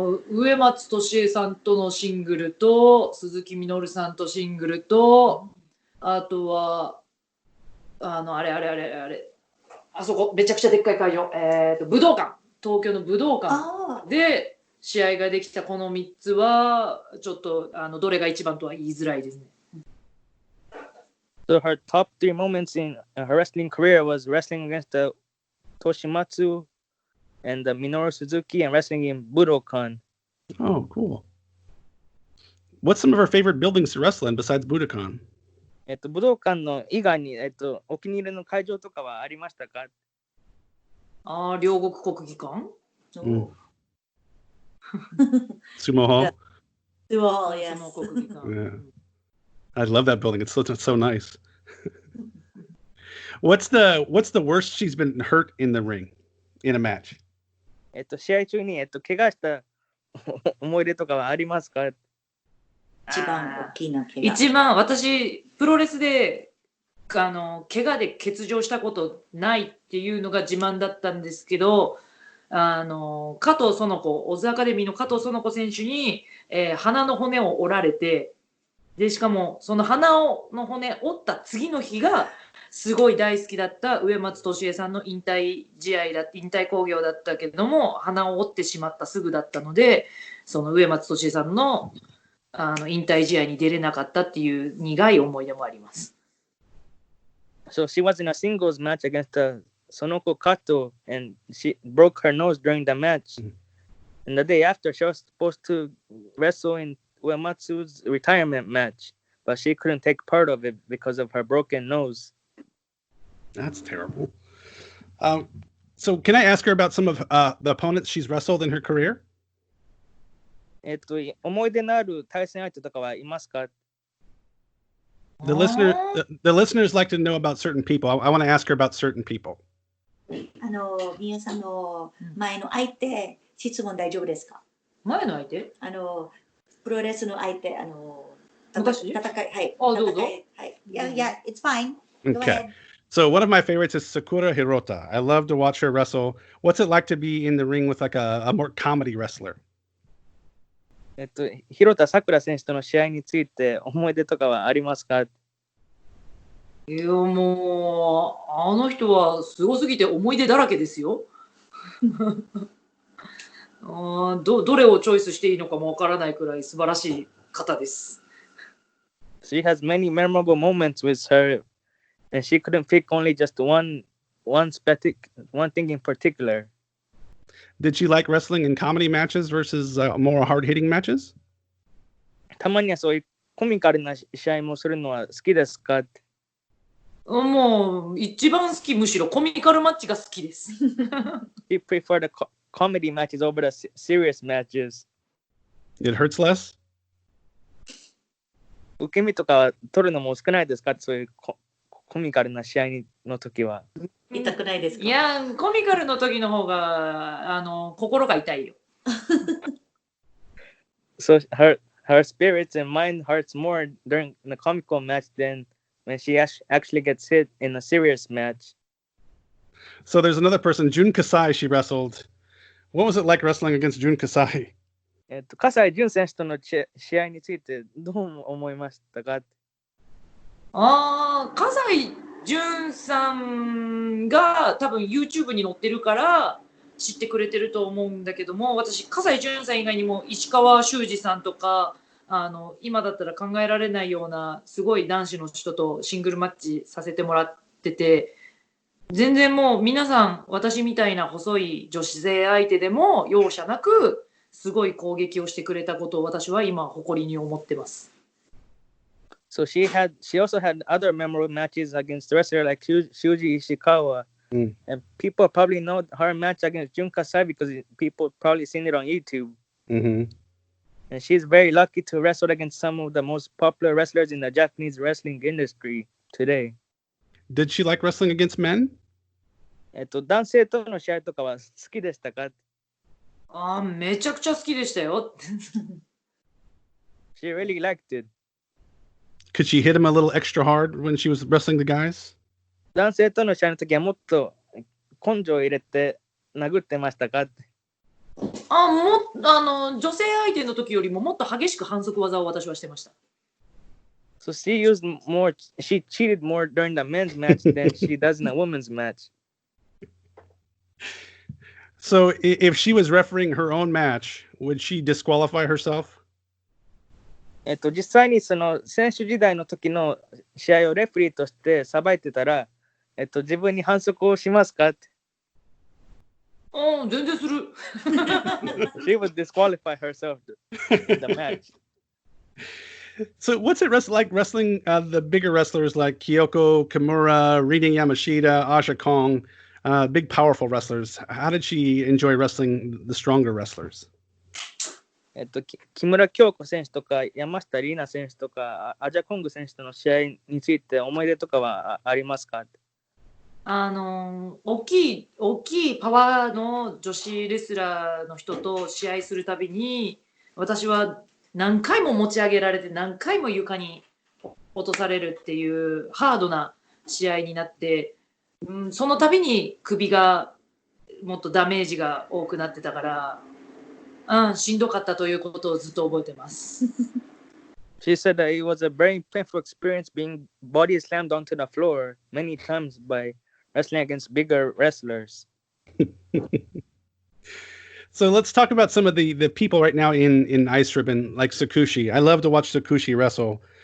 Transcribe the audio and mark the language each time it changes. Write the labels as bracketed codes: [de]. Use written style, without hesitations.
[ja] 上松俊恵さんとのシングルと鈴木みのるさんとシングルとあとはあれあそこめちゃくちゃでっかい会場武道館東京の武道館で試合ができたこの3つはちょっとどれが一番とは言いづらいですね。 [en] So her top 3 moments in her wrestling career was wrestling against the Toshimatsu and the Minoru Suzuki and wrestling in Budokan. Oh, cool. What's some of her favorite buildings to wrestle in besides Budokan? [ja] 武道館の以外にお気に入りの会場とかはありましたか？両国国技館 [en] Sumo Hall? Sumo Hall, yes. Yeah. I love that building. It's so nice. What's the worst she's been hurt in the ring in a match? [ja] 試合中に怪我した思い出とかはありますか？一番大きな怪我。一番私プロレスで怪我で欠場したことないっていうのが自慢だったんですけど、加藤園子オズアカデミーの加藤園子選手に、鼻の骨を折られて、でしかもその鼻の骨折った次の日がすごい大好きだった上松俊恵さんの引退興行だったけれども、鼻を折ってしまったすぐだったので、その上松俊恵さんの引退試合に出れなかったっていう苦い思い出もあります。 [en] So she was in a singles match against Sonoko Kato and she broke her nose during the match. And the day after, she was supposed to wrestle in Uematsu's retirement match, but she couldn't take part of it because of her broken nose. That's terrible. So can I ask her about some of the opponents she's wrestled in her career? [ja] 思い出のある対戦相手とかはいますか？ [en] The listeners like to know about certain people. I want to ask her about certain people. [ja] みゆさんの前の相手、質問大丈夫ですか？前の相手？プロレスの相手、昔？戦い、はい。どうぞ。 [en] はい。Yeah, it's fine. Go Okay. ahead. So one of my favorites is Sakura Hirota. I love to watch her wrestle. What's it like to be in the ring with like a more comedy wrestler? [ja] 広田さくら選手との試合について思い出とかはありますか？いやもうあの人はすごすぎて思い出だらけですよ。どれをチョイスしていいのかもわからないくらい素晴らしい方です。 [en] She has many memorable moments with her, and she couldn't pick only just one thing in particular. Did she like wrestling in comedy matches versus more hard-hitting matches? [ja] たまにはそういうコミカルな試合もするのは好きですか？もう一番好き、むしろコミカルマッチが好きです。 [en] She preferred the comedy matches over the serious matches. It hurts less? [ja] 受け身とか取るのも少ないですか？そういうコミカルな試合の時は。痛くないですか？いや、コミカルの時の方が心が痛いよ。 [en] So her spirits and mind hurts more during the comical match than when she actually gets hit in a serious match. So there's another person, Jun Kasai, she wrestled. What was it like wrestling against Jun Kasai? [ja] 葛西潤選手との試合についてどう思いましたか？葛西潤さんが多分 YouTube に載ってるから知ってくれてると思うんだけども、私葛西潤さん以外にも石川修司さんとか今だったら考えられないようなすごい男子の人とシングルマッチさせてもらってて、全然もう皆さん私みたいな細い女子勢相手でも容赦なくすごい攻撃をしてくれたことを私は今誇りに思ってます。 [en] So she also had other memorable matches against wrestlers like Shuji Ishikawa. And people probably know her match against Jun Kasai because people probably seen it on YouTube. Mm-hmm. And she's very lucky to wrestle against some of the most popular wrestlers in the Japanese wrestling industry today. Did she like wrestling against men? [ja] 男性との試合とかは好きでしたか？めちゃくちゃ好きでしたよ。 [en] She really liked it. Could she hit him a little extra hard when she was wrestling the guys? [ja] 男性との試合の時はもっと根性を入れて殴ってましたか？女性相手の時よりももっと激しく反則技を私はしてました。 [en] So she cheated more during the men's match than she does in a women's match. So if she was refereeing her own match, would she disqualify herself? [ja] 実際にその選手時代の時の試合をレフェリーとしてさばいてたら、自分に反則をしますかって。全然する。 [en] She would disqualify herself in the match. So what's it like wrestling the bigger wrestlers like Kyoko Kimura, Rin Yamashita, Asha Kong, big powerful wrestlers? How did she enjoy wrestling the stronger wrestlers? [ja] 木村京子選手とか山下里奈選手とかアジャコング選手との試合について思い出とかはありますか？大きいパワーの女子レスラーの人と試合するたびに私は何回も持ち上げられて何回も床に落とされるっていうハードな試合になって、その度に首がもっとダメージが多くなってたから、しんどかったということをずっと覚えてます。 [en] She said that it was a very painful experience being body slammed onto the floor many times by wrestling against bigger wrestlers. So let's talk about some of the people right now in Ice Ribbon, like Sakushi. I love to watch Sakushi wrestle.